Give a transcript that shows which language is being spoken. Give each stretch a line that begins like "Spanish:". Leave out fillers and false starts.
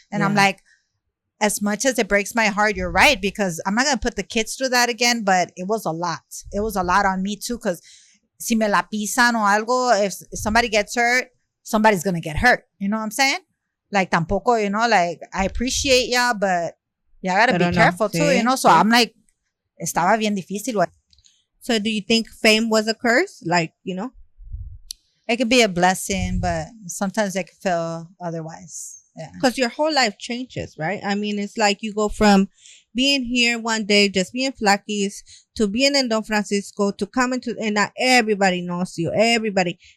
English: And I'm like, as much as it breaks my heart, you're right. Because I'm not going to put the kids through that again. But it was a lot. It was a lot on me too. Because
Spanish: si me la pisan o algo,
English: if somebody gets hurt, somebody's gonna get hurt. You know what I'm saying? Like tampoco, like I appreciate ya, but you gotta
Spanish: Pero
English: be
Spanish: no,
English: careful too,
Spanish: sí,
English: So
Spanish: sí.
English: I'm like,
Spanish: estaba bien difícil.
English: So do you think fame was a curse? Like, It could be a blessing, but sometimes it could feel otherwise. Yeah. because your whole life changes, right? I mean, it's like you go from being here one day, just being Flakiss, to being in Don Francisco, to coming to, and now everybody knows you, everybody.